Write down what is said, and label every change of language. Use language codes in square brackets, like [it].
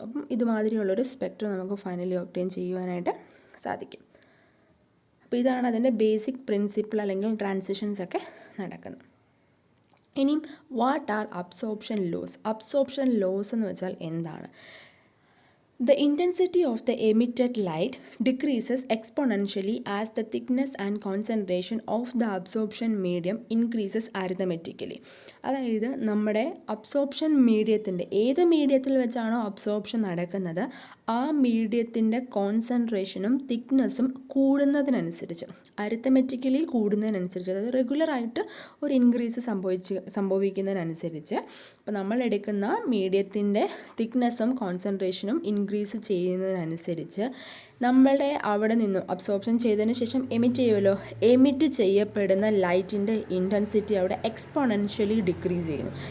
[ml] അപ്പം ഇതുമാതിരിയുള്ളൊരു സ്പെക്ട്രം നമുക്ക് finally obtain ചെയ്യുവാനായിട്ട് സാധിക്കും. അപ്പോൾ ഇതാണ് അതിൻ്റെ ബേസിക് പ്രിൻസിപ്പിൾ അല്ലെങ്കിൽ ട്രാൻസിഷൻസ് ഒക്കെ നടക്കുന്നത്. ഇനിയും [en] What are absorption laws? [ml] Absorption loss എന്ന് വെച്ചാൽ എന്താണ്? [en] The intensity of the emitted light decreases exponentially as the thickness and concentration of the absorption medium increases arithmetically. [ml] അതായത് നമ്മുടെ അബ്സോർപ്ഷൻ മീഡിയത്തിൻ്റെ ഏത് മീഡിയത്തിൽ വെച്ചാണോ അബ്സോർപ്ഷൻ നടക്കുന്നത് ആ മീഡിയത്തിൻ്റെ കോൺസെൻട്രേഷനും തിക്നെസ്സും കൂടുന്നതിനനുസരിച്ച് അരിത്തമെറ്റിക്കലി കൂടുന്നതിനനുസരിച്ച് അതായത് റെഗുലറായിട്ട് ഒരു ഇൻക്രീസ് സംഭവിക്കുന്നതിനനുസരിച്ച് അപ്പോൾ നമ്മൾ എടുക്കുന്ന മീഡിയത്തിൻ്റെ തിക്നെസ്സും കോൺസെൻട്രേഷനും ഇൻക്രീസ് ചെയ്യുന്നതിനനുസരിച്ച് നമ്മളുടെ അവിടെ നിന്നും അബ്സോർപ്ഷൻ ചെയ്തതിന് ശേഷം എമിറ്റ് ചെയ്യുമല്ലോ, എമിറ്റ് ചെയ്യപ്പെടുന്ന ലൈറ്റിൻ്റെ ഇൻറ്റൻസിറ്റി അവിടെ എക്സ്പോണൻഷ്യലി ഡിക്രീസ് ചെയ്യുന്നു.